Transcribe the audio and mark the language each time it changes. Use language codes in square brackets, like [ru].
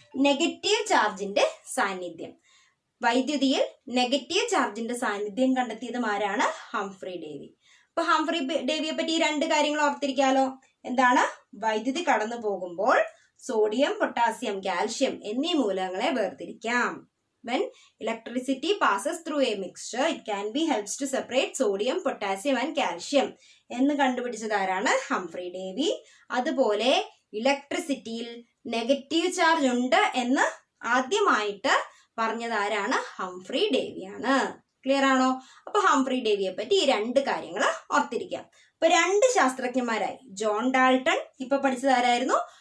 [ml] Negative ചാർജിന്റെ സാന്നിധ്യം. വൈദ്യുതിയിൽ negative ചാർജിന്റെ സാന്നിധ്യം കണ്ടെത്തിയതും ആരാണ്? Humphrey Davy. അപ്പൊ ഹംഫ്രി ഡേവിയെ പറ്റി ഈ രണ്ട് കാര്യങ്ങൾ ഓർത്തിരിക്കാലോ. എന്താണ്? വൈദ്യുതി കടന്നു പോകുമ്പോൾ സോഡിയം, പൊട്ടാസ്യം, കാൽഷ്യം എന്നീ മൂലകങ്ങളെ വേർതിരിക്കാം. [en] When electricity passes through a mixture, it can be helps to separate sodium, potassium and calcium [ml] എന്ന് കണ്ടുപിടിച്ചത് ആരാണ്? Humphrey Davy. അതുപോലെ ഇലക്ട്രിസിറ്റിയിൽ നെഗറ്റീവ് ചാർജ് ഉണ്ട് എന്ന് ആദ്യമായിട്ട് പറഞ്ഞത് ആരാണ്? ഹംഫ്രി ഡേവിയാണ്. ക്ലിയർ ആണോ? അപ്പൊ ഹംഫ്രി ഡേവിയെ പറ്റി ഈ രണ്ട് കാര്യങ്ങൾ ഓർത്തിരിക്കാം. അപ്പൊ രണ്ട് ശാസ്ത്രജ്ഞന്മാരായി. ജോൺ ഡാൾട്ടൺ, ഇപ്പൊ പഠിച്ചത് ആരായിരുന്നു?